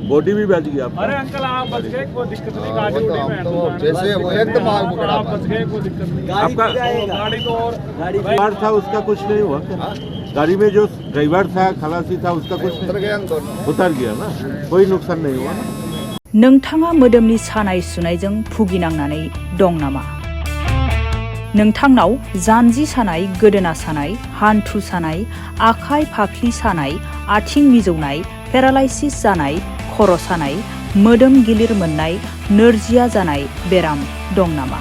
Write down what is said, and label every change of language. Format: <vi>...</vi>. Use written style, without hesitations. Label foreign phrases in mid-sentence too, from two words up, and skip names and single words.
<hi>बॉडी भी बच गया आपका? अरे अंकल आप बच गए, कोई दिक्कत नहीं। वो तो हम तो जैसे वो एकदम आग पकड़ा आप बच गए, कोई दिक्कत नहीं। आपका गाड़ी तो और ड्राइवर था उसका कुछ नहीं हुआ क्या? गाड़ी में जो ड्राइवर था खलासी था उसका कुछ उतर नहीं? गया दोनों। उतर गया ना, कोई नुकसान नहीं हुआ।</hi> <brx>नोंथाङा मोदोमनि सानाय सुनायजों भुगिनांनानै दं नामा? नोंथांनाव जानजि सानाय, गोदोना सानाय, हान्थु सानाय, आखाइ फाफ्लि सानाय, आथिं मिजौनाय, पेरालाइसिस जानाय, खर' सानाय, मोदोम गिलिर मोननाय, नोरजिया जानाय बेराम दं नामा?</brx>